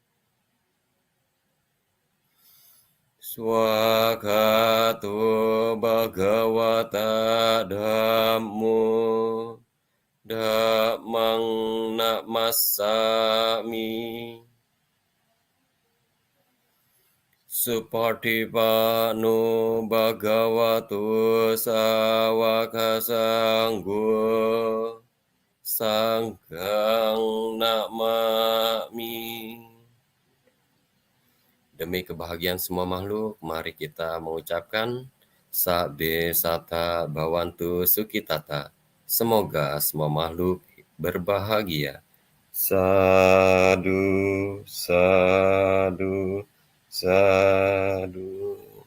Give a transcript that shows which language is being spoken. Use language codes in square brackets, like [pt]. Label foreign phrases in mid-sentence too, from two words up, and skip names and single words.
[pi] Swakato bhagavata dhammo, dhammang namassami. Supatipano bhagavato sawaka sanggo, Sanggang Namami. [id] Demi kebahagiaan semua makhluk, mari kita mengucapkan [pi] Sabe Sata Bhawantu Sukitata. [id] Semoga semua makhluk berbahagia. [pi] Sadu, sadu, sadu.